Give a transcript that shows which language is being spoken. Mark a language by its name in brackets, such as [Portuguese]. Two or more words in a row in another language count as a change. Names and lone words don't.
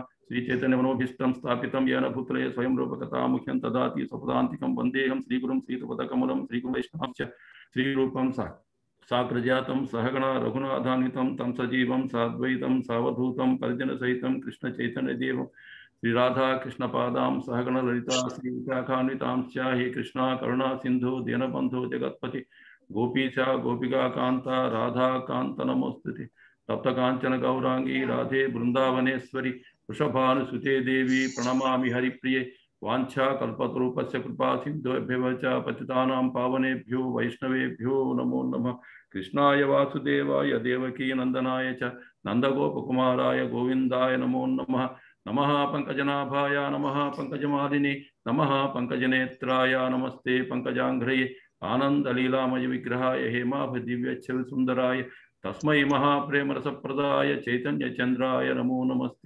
[Sanskrit] శ్రీ చైతన్యమనోభీష్టం స్థాపితం యేన భూతలే స్వయం రూపకథాముఖ్యం దదాతి స్వపదాంతికం వందేహం శ్రీగురుం శ్రీతపదకమలం శ్రీగురువైష్ణవాంశ్చ శ్రీరూపం సాగ్రజాతం సహగణ రఘునాథాన్వితం తం సజీవం సాద్వైతం సావధూతం పరిజన సహితం కృష్ణ చైతన్యదేవం శ్రీ రాధా కృష్ణ పాదాం సహగణ లలితా శ్రీ విశాఖాన్వితాంశ్చ హే కృష్ణ కరుణా సింధు దీనబంధు జగత్పతి గోపీచ గోపికా కాంత రాధా కాంత నమోస్తుతే. తప్త కాంచన గౌరాంగి రాధే బృందావనేశ్వరి వృషభానుసుతే దేవి ప్రణమామి హరిప్రియే. వాంఛా కల్పతరూపస్య కృపా సింధుభ్యవ చ పతితానాం పావనేభ్యో వైష్ణవేభ్యో నమో నమః. కృష్ణాయ వాసుదేవాయ దేవకీ నందనాయ చ నందగోపకుమారాయ గోవిందాయ నమో నమః. నమః పంకజనాభాయ నమః పంకజమాలిని నమః పంకజనేత్రాయ నమస్తే పంకజాంఘ్రయే. ఆనందలీలామయ విగ్రహాయ హేమాభ దివ్యచ్చవి సుందరాయ తస్మై మహాప్రేమరసప్రదాయ చైతన్యచంద్రాయ నమో నమస్తే.